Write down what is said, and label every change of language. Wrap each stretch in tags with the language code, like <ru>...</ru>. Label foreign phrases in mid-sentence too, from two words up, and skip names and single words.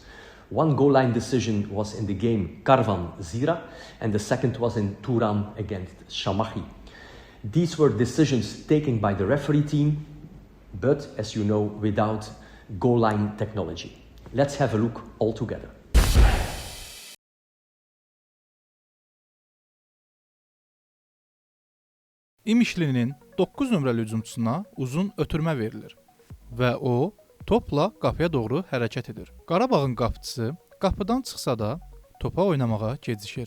<en>One goal line decision was in the game Karvan-Zira, and the second was in Turan against Shamahi. These were decisions taken by the referee team, but as you know, without goal line technology. Let's have a look all together.</en> <az>İmişlinin 9 nömrəli hücumçusuna uzun ötürmə verilir və o topla qapıya doğru hərəkət edir. Qarabağın qapıçısı qapıdan çıxsa da topa oynamağa gecikir.</az>